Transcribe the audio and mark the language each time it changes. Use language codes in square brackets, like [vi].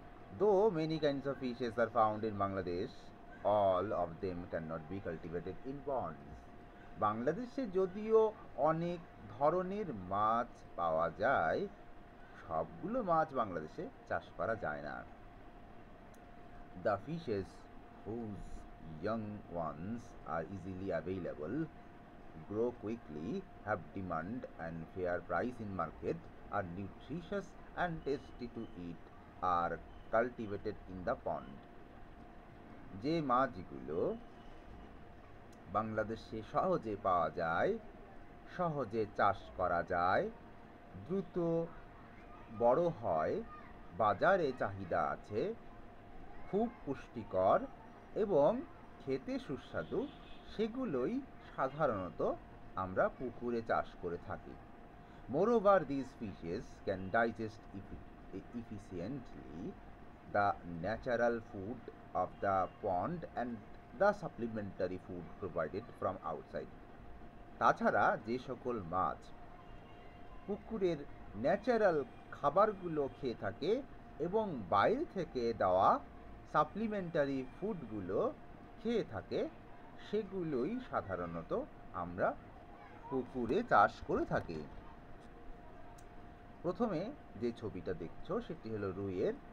[en] Though many kinds of fishes are found in Bangladesh, all of them cannot be cultivated in ponds. [bn] বাংলাদেশে যদিও অনেক ধরনের মাছ পাওয়া যায়, সবগুলো মাছ বাংলাদেশে চাষ করা যায় না। [en] The fishes whose young ones are easily available, grow quickly, have demand and fair price in market, are nutritious and tasty to eat, are cultivated in the pond. [bn] যে মাছগুলো বাংলাদেশে সহজে পাওয়া যায়, সহজে চাষ করা যায়, দ্রুত বড় হয়, বাজারে চাহিদা আছে, খুব পুষ্টিকর এবং খেতে সুস্বাদু, সেগুলোই সাধারণত আমরা পুকুরে চাষ করে থাকি। [en] Moreover, these fishes can digest efficiently the natural food of the pond and the supplementary food provided from outside. [bn] তাছাড়া যে সকল মাছ পুকুরের ন্যাচারাল খাবারগুলো খেয়ে থাকে এবং বাইরে থেকে দেওয়া সাপ্লিমেন্টারি ফুডগুলো খেয়ে থাকে, সেগুলোই সাধারণত আমরা পুকুরে চাষ করে থাকি। প্রথমে যে ছবিটা দেখছো সেটি হলো রুইয়ের